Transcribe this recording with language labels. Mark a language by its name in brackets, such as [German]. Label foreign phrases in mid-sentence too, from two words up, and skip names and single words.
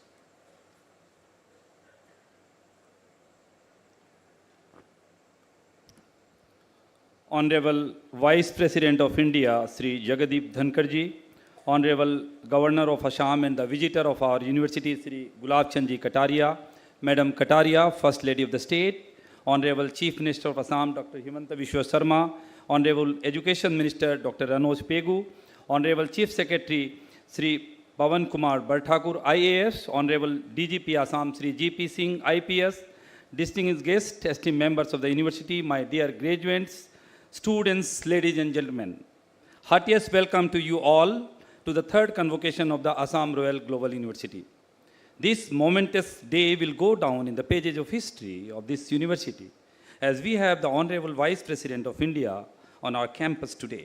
[English] Honorable Vice President of India, Shri Jagdeep Dhankhar ji, Honorable Governor of Assam and the visitor of our university, Shri Gulab Chand ji Kataria, Madam Kataria, First Lady of the State, Honorable Chief Minister of Assam, Dr. Himanta Biswa Sarma, Honorable Education Minister, Dr. Ranoj Pegu, Honorable Chief Secretary, Shri Pawan Kumar Barthakur, IAS, Honorable DGP Assam, Shri GP Singh, IPS, distinguished guests, esteemed members of the university, my dear graduates, students, ladies and gentlemen, heartiest welcome to you all to the third convocation of the Assam Royal Global University. This momentous day will go down in the pages of history of this university as we have the Honorable Vice President of India on our campus today.